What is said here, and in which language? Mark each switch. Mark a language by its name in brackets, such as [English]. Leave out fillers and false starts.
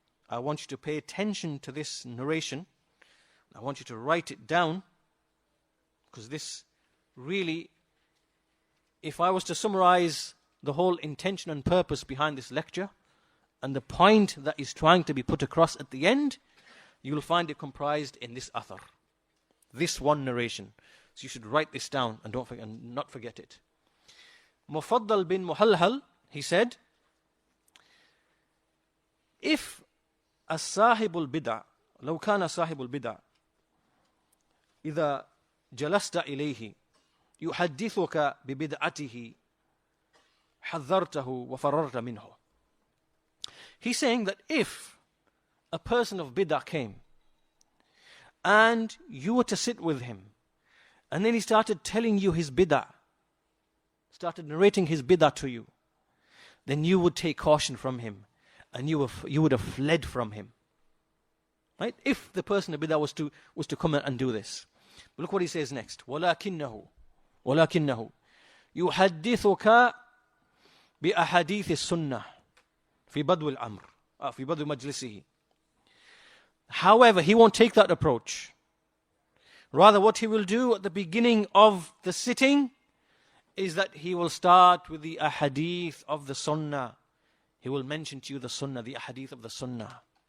[English] I want you to pay attention to this narration. I want you to write it down, because this really, if I was to summarize the whole intention and purpose behind this lecture and the point that is trying to be put across at the end, you will find it comprised in this athar, this one narration. So you should write this down and not forget it. [Arabic] Mufaddal bin Muhalhal, [English] he said, if [Arabic] as-sahibul bid'ah, لو كان صاحب البدع إذا جلست إليه يحدثك ببدعته حذرته وفررت منه. [English] He's saying that if a person of bid'ah came and you were to sit with him and then he started telling you his bid'ah, started narrating his bid'ah to you, then you would take caution from him and you would have fled from him. Right? If the person of bid'ah was to come and do this. But look what he says next. [Arabic] وَلَكِنَّهُ يُحَدِّثُكَ بِأَحَادِيثِ السُنَّةِ في بدو الأمر في بدو مجلسه. [English] However, he won't take that approach. Rather, what he will do at the beginning of the sitting is that he will start with the ahadith of the sunnah. He will mention to you the sunnah, the ahadith of the sunnah.